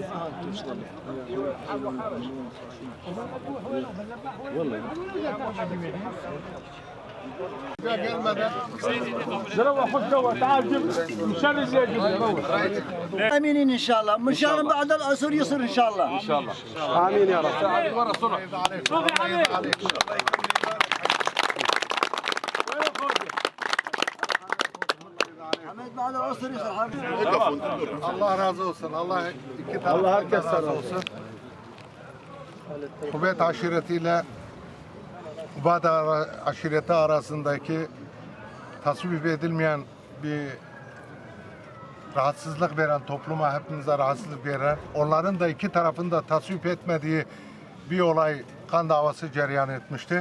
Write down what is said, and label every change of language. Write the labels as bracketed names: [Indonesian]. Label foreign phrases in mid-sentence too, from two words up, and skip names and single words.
[Arabic] زلمة خش جوا تعال جيب مشان اللي يجيب آمين إن شاء الله، مشان بعد العصر يصير إن شاء الله. إن شاء الله. آمين يا رب. ورا صلح. بعد العصر يصير. [Turkish] Allah razı olsun. Allah iki taraftan da razı olsun. Kuvvet aşiretiyle Ubade aşireti arasındaki tasvip edilmeyen bir rahatsızlık veren, topluma hepimize rahatsızlık veren, onların da iki tarafında tasvip etmediği bir olay, kan davası cereyan etmişti.